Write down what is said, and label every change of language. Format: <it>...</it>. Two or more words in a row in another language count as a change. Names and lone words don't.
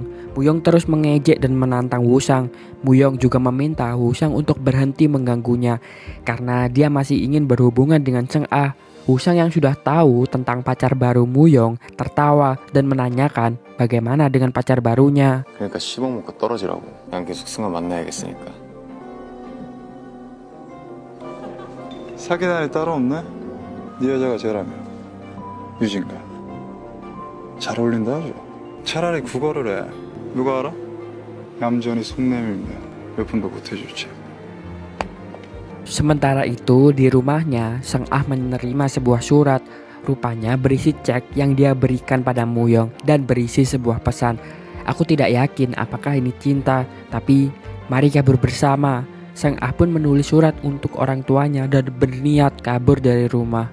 <id>Muyong terus mengejek dan menantang Wusang. Muyong juga meminta Wusang untuk berhenti mengganggunya karena dia masih ingin berhubungan dengan Sang Ah. Wusang yang sudah tahu tentang pacar baru Muyong tertawa dan menanyakan bagaimana dengan pacar barunya.</id> <ko>그러니까 10억 먹고 떨어지라고. 난 계속 승아 만나야겠으니까. 사귀는 애이 따로 없네? 네 여자가 쟤라며. 유진가. 잘 어울린다 아주. 차라리 국어를 해. 누가 알아? 얌전히 속 내밀면 몇 푼도 못 해주지.</ko> <id>Sementara itu di rumahnya, Sang Ah menerima sebuah surat. Rupanya berisi cek yang dia berikan pada Muyong dan berisi sebuah pesan. Aku tidak yakin apakah ini cinta, tapi mari kabur bersama. Sang Ah pun menulis surat untuk orang tuanya dan berniat kabur dari rumah.</id>